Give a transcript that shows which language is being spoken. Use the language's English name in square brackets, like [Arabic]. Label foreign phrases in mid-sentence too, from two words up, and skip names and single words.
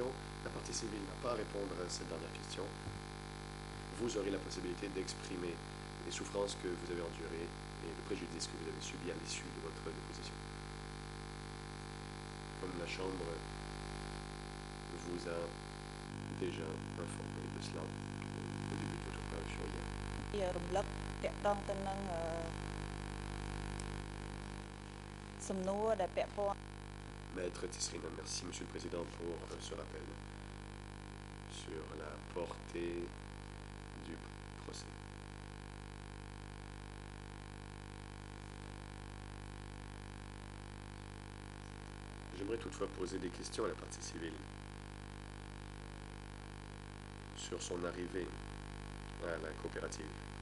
[French] La partie civile n'a pas à répondre à cette dernière question. Vous aurez la possibilité d'exprimer les souffrances que vous avez endurées et le préjudice que vous avez subi à l'issue de votre déposition. Comme la Chambre vous a déjà informé de cela au début de votre parution hier. [Khmer] រំលឹកតាក់ទងទៅនឹងសំណួរដែលពាក់ព័ន្ធ [French] Maître Tisserina, merci Monsieur le Président pour ce rappel sur la portée du procès. J'aimerais toutefois poser des questions à la partie civile sur son arrivée à la coopérative.